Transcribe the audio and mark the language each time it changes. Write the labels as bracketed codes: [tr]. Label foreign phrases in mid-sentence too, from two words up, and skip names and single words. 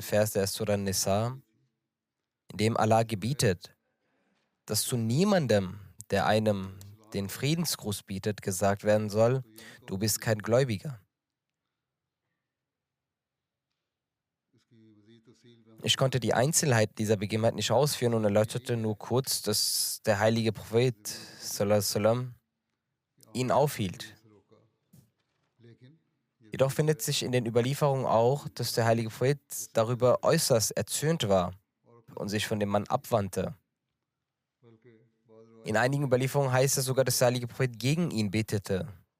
[de] Vers der Surah Nisa, in dem Allah gebietet, dass zu niemandem, der einem den Friedensgruß bietet, gesagt werden soll, du bist kein Gläubiger. Ich konnte die Einzelheiten dieser Begebenheit nicht ausführen und erläuterte nur kurz, dass der heilige Prophet [ar] صلى الله عليه وسلم [de] ihn aufhielt. Jedoch findet sich in den Überlieferungen auch, dass der heilige Prophet darüber äußerst erzürnt war und sich von dem Mann abwandte. In einigen Überlieferungen heißt es sogar, dass der heilige Prophet gegen ihn betete.